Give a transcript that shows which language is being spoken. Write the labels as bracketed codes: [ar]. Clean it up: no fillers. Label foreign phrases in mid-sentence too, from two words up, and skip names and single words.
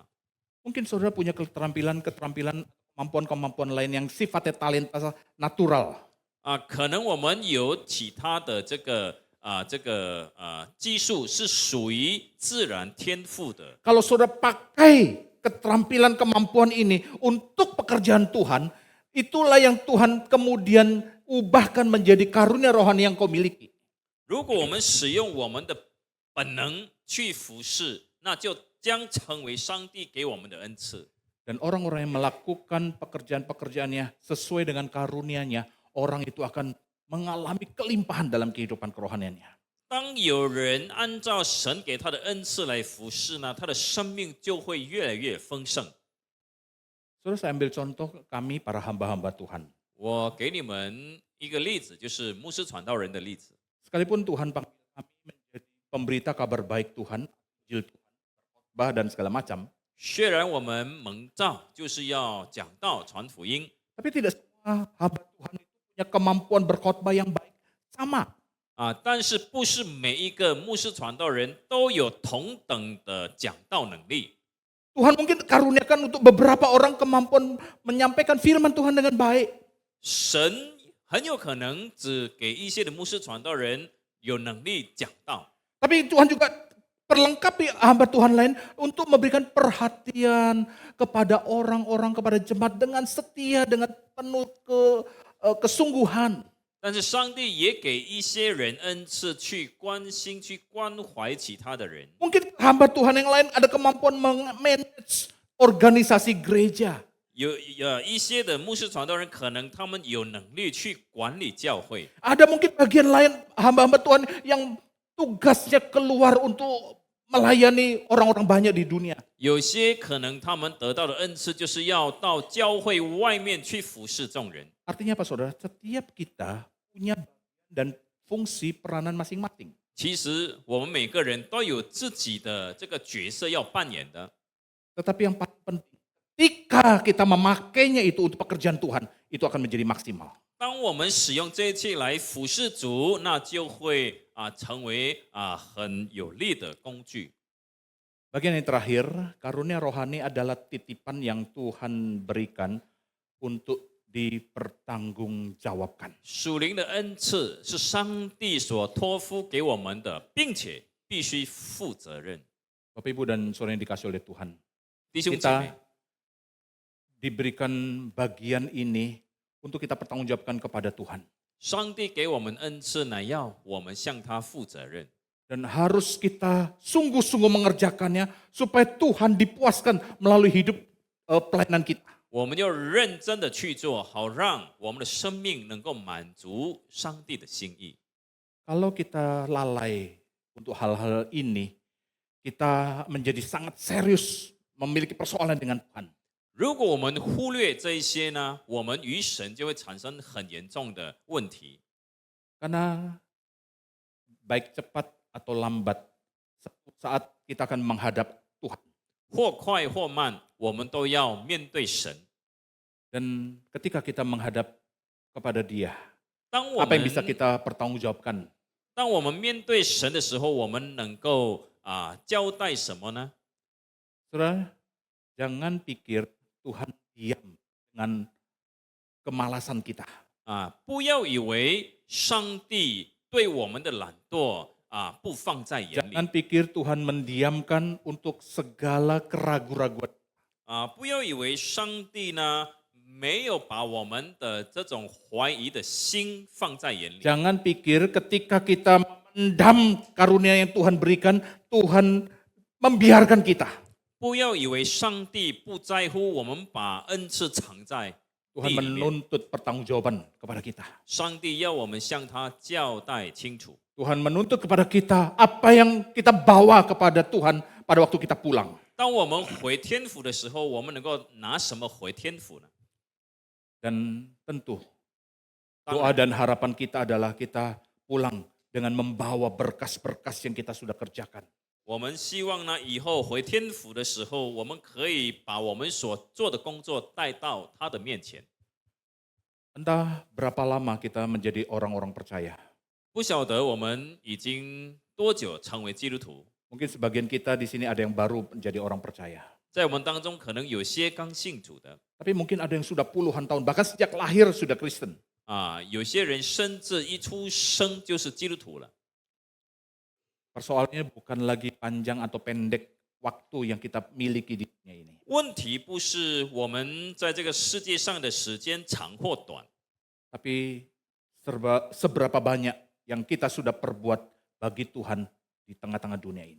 [id] Mungkin saudara punya keterampilan, kemampuan lain yang sifatnya talenta natural. [zh] 可能我们有其他的这个技术是属于自然天赋的。 [id] Kalau saudara pakai keterampilan kemampuan ini untuk pekerjaan Tuhan, itulah yang Tuhan kemudian ubahkan menjadi karunia rohani yang kau miliki. [zh] 如果我们使用我们的本能去服侍，那就将成为上帝给我们的恩赐。 [id] Dan orang-orang yang melakukan pekerjaan-pekerjaannya sesuai dengan karunia-Nya, orang itu akan mengalami kelimpahan dalam kehidupan kerohaniannya. [zh] 当有人按照神给他的恩赐来服侍呢，他的生命就会越来越丰盛。 [id] Saudara, saya ambil contoh kami para hamba-hamba Tuhan. [zh] 我给你们一个例子，就是牧师传道人的例子。 [id] Sekalipun Tuhan panggil kami menjadi pemberita kabar baik Tuhan, Injil Tuhan, khotbah dan segala macam, [zh] 虽然我们蒙召就是要讲道、传福音， [id] tapi tidak semua hamba Tuhan itu punya kemampuan berkhotbah yang baik sama. [zh] 但是不是每一个牧师传道人都有同等的讲道能力。 [id] Tuhan mungkin karuniakan untuk beberapa orang kemampuan menyampaikan firman Tuhan dengan baik. [zh] 神很有可能只给一些的牧师传道人有能力讲道， [id] Tapi Tuhan juga perlengkapi hamba Tuhan lain untuk memberikan perhatian kepada orang-orang, kepada jemaat dengan setia, dengan penuh kesungguhan. [zh] 但是上帝也给一些人恩赐去关心、去关怀其他的人。 [id] Mungkin hamba Tuhan yang lain ada kemampuan manage organisasi gereja. [zh] 有一些的牧师传道人，可能他们有能力去管理教会。 [id] Ada mungkin bagian lain hamba-hamba Tuhan yang tugasnya keluar untuk melayani orang-orang banyak di dunia. [zh] 有些可能他们得到的恩赐，就是要到教会外面去服侍众人。 [id] Artinya apa saudara? Setiap kita punya bagian dan fungsi peranan masing-masing. [zh] 其实我们每个人都有自己的这个角色要扮演的。 [id] Tetapi yang paling penting, ketika kita memakainya itu untuk pekerjaan Tuhan, itu akan menjadi maksimal. [zh] 当我们使用这一切来服侍主，那就会成为很有力的工具。 [id] Bagian yang terakhir, karunia rohani adalah titipan yang Tuhan berikan untuk dipertanggungjawabkan. [zh] 属灵的恩赐是上帝所托付给我们的，并且必须负责任。 [id] Bapak Ibu dan saudara yang dikasih oleh Tuhan, [zh] 弟兄姐 [id] kita [zh] 妹， [id] diberikan bagian ini untuk kita pertanggungjawabkan kepada Tuhan. [zh] 上帝给我们恩赐，乃要我们向他负责任。 [id] Dan harus kita sungguh-sungguh mengerjakannya supaya Tuhan dipuaskan melalui hidup pelayanan kita. [zh] 我们要认真的去做，好让我们的生命能够满足上帝的心意。 [id] Kalau kita lalai untuk hal-hal ini, kita menjadi sangat serius memiliki persoalan dengan Tuhan. [zh] 如果我们忽略这一些呢，我们与神就会产生很严重的问题。 [id] Karena baik cepat atau lambat, saat kita akan menghadap Tuhan. [zh] 或快或慢，我们都要面对神。 [id] Dan ketika kita menghadap kepada Dia, [zh] 当我 [id] apa yang [zh] 们 [id] bisa kita pertanggungjawabkan? [zh] 当我们面对神的时候，我们能够交代什么呢？ [id] Saudara, jangan pikir Tuhan diam dengan kemalasan kita. [zh] 不要以为上帝对我们的懒惰不放在眼里。 [id] Jangan pikir Tuhan mendiamkan untuk segala keraguan-raguan. [zh] 不要以为上帝呢没有把我们的这种怀疑的心放在眼里。 [id] Jangan pikir ketika kita memendam karunia yang Tuhan berikan, Tuhan membiarkan kita. [zh] 不要以为上帝不在乎我们把恩赐藏在 [id] Tuhan [zh] 地里面。 [id] menuntut pertanggungjawaban kepada kita. [zh] 上帝要我们向他交代清楚。 [id] Tuhan menuntut kepada kita apa yang kita bawa kepada Tuhan pada waktu kita pulang. [zh] 当我们回天府的时候，我们能够拿什么回天府呢？ [id] Dan tentu [zh] 当 [id] doa [zh] 然， [id] dan harapan kita adalah kita pulang dengan membawa berkas-berkas yang kita sudah kerjakan. [zh] 我们希望呢，以后回天府的时候，我们可以把我们所做的工作带到他的面前。 [id] Entah berapa lama kita menjadi orang-orang percaya. [zh] 不晓得我们已经多久成为基督徒？ [id] Mungkin sebagian kita di sini ada yang baru menjadi orang percaya. [zh] 在我们当中，可能有些刚信主的 [id] Tapi mungkin ada yang sudah puluhan tahun, bahkan sejak lahir sudah Kristen. [zh] 有些人甚至一出生就是基督徒了。 [id] Persoalannya bukan lagi panjang atau pendek waktu yang kita miliki di dunia ini. [zh] 问题不是我们在这个世界上的时间长或短， [id] Tapi seberapa banyak yang kita sudah perbuat bagi Tuhan di tengah-tengah dunia ini.